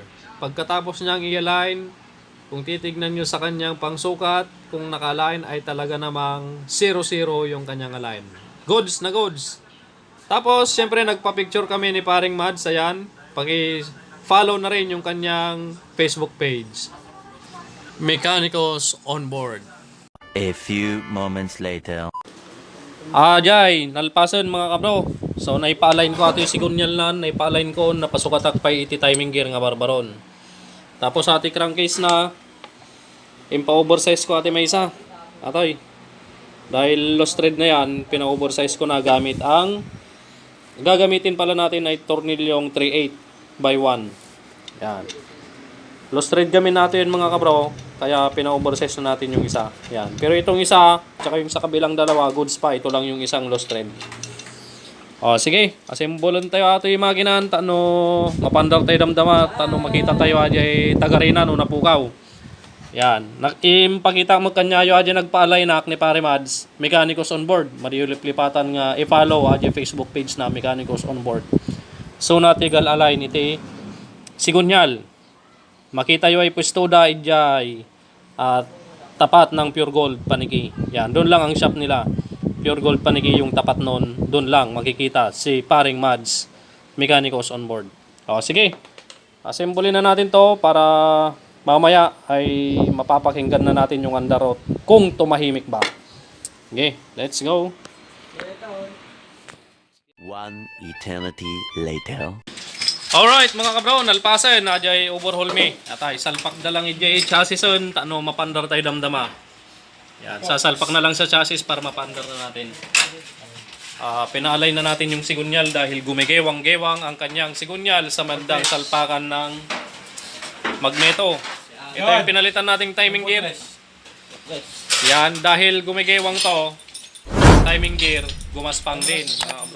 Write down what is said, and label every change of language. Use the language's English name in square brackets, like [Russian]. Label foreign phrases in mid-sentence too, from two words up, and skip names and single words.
[Filipino] Pagkatapos niyang i-align, kung titignan nyo sa kanyang pangsukat, kung naka-align ay talaga namang 0-0 yung kanyang align. Goods na goods. Tapos, syempre, nagpa-picture kami ni paring Mads. Ayan, paki-follow na rin yung kanyang Facebook page. Mechanicals on Board. [English] A few moments later. [Iloko] Jay, nalpasan mga kabro. So, naipa-align ko ato yung sigunyal na, naipa-align ko, napasukatak pa iti [English] timing gear [Iloko] nga barbaron. Tapos ati crankcase na, impa-oversize ko ati may isa. Atoy. [Filipino] Dahil [English] lost thread [Filipino] na yan, pina-oversize ko na gamit ang, gagamitin pala natin ay tornilyong 3/8 by 1. Yan. [English] Lost thread [Filipino] gamit natin mga kabro, kaya pina-oversize na natin yung isa. Yan. Pero itong isa, tsaka yung sa kabilang dalawa, goods pa. Ito lang yung isang [English] lost thread. [Filipino] O, sige. [Iloko] Assemble tayo ato yung makinan. Tano, mapandar tayo damdama. Tano, makita tayo aja tagarina no napukaw. Yan. Impakita mo kanyayo aja nagpaalay na ni Pare Mads. Mechanicals on Board. Mariyulip-lipatan nga i-follow aja Facebook page na Mechanicals on Board. So, natigal align iti sigunyal. Makita yo ay pwestuda ijay [Filipino] at tapat ng [Iloko] Pure Gold Paniki. [Filipino] Yan, doon lang ang shop nila. Pure Gold Paniki yung tapat noon. Doon lang makikita si paring Mads Mechanicals on Board. O sige. Assemble na natin to para mamaya ay mapapakinggan na natin yung underroad kung tumahimik ba. [English] Okay, let's go. One eternity later. [Iloko] Alright mga kabro, nalpasan na jay overhaul me. At ay salpak na lang ijay chassis on, tano mapandar tayo damdama. [Filipino] Yan, sasalpak na lang sa chassis para mapandar na natin. Pinaalay na natin yung sigunyal dahil gumigewang-gewang ang kanyang sigunyal sa mandang salpakan ng magneto. Ito yung pinalitan nating [English] timing gear. [Filipino] Yan, dahil gumigewang to, [English] timing gear, [Filipino] gumaspang din mga kabro.